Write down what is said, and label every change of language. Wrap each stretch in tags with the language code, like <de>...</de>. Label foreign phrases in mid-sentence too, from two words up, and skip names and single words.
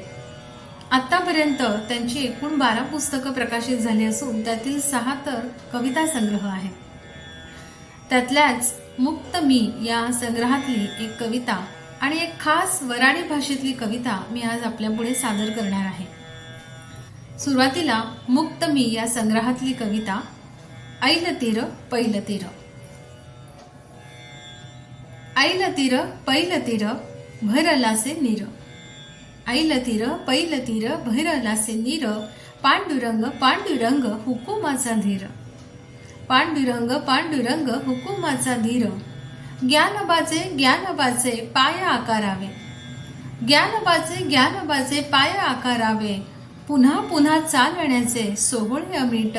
<mr>आतापर्यंत त्यांची एकूण 12 पुस्तकं प्रकाशित झाली असून त्यातील 6 तर कविता संग्रह आहेत. त्यातल्याच मुक्त मी या संग्रहातली एक कविता आणि एक खास वऱ्हाडी भाषेतली कविता मी आज आपल्या पुढे सादर करणार आहे. सुरुवातीला मुक्त मी या संग्रहातली कविता. ऐल तीर पैल तीर. ऐल तीर पैल तीर भरलासे नीर. ऐल तीर पैल तीर भरलासे नीर. पांडुरंग पांडुरंग हुकुमाचा धीर. पांडुरंग पांडुरंग हुकुमाचा धीर. ज्ञानोबाचे ज्ञानोबाचे पाय आकारावे. ज्ञानोबाचे ज्ञानोबाचे पाय आकारावे. पुन्हा पुन्हा चालण्याचे सोहळे अमीट.</mr>